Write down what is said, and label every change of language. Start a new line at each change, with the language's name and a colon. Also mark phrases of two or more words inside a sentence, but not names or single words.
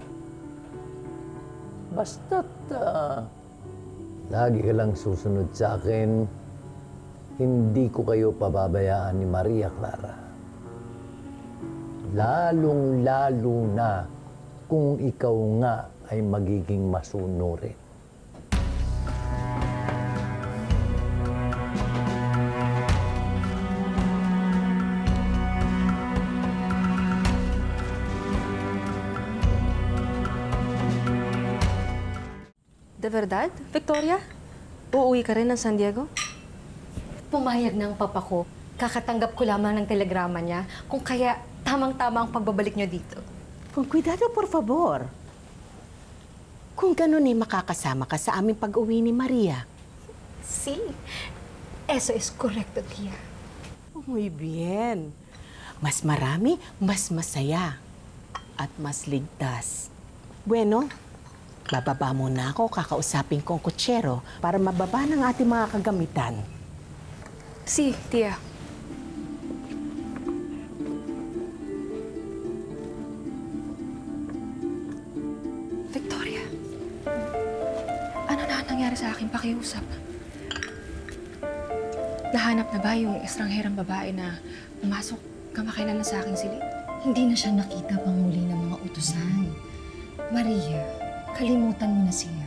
Filipino: Basta't lagi ka lang susunod sa akin, hindi ko kayo pababayaan ni Maria Clara. Lalong-lalo na kung ikaw nga ay magiging masunurin.
Spanish: De verdad, Victoria?
Filipino: Uuwi ka rin ng San Diego? Pumayag ng papa ko Kakatanggap ko lamang ng telegrama niya, kung kaya tamang-tama ang pagbabalik niyo dito.
Spanish: Con cuidado, por favor.
Filipino: Kung ganun ay makakasama ka sa aming pag-uwi ni Maria.
Spanish: Sí, eso es correcto, tia. Muy bien.
Filipino: Mas marami, mas masaya. At mas ligtas. Bueno, bababa muna ako, kakausapin ko ang kutsero para mababa ng ating mga kagamitan.
Spanish: Sí, tía.
Filipino: Victoria, ano na nangyari sa aking pakiusap? Nahanap na ba yung estrangherang babae na pumasok kamakailan sa aking silid? Hindi na siya nakita pang muli ng mga utusan. Maria, kalimutan mo na siya.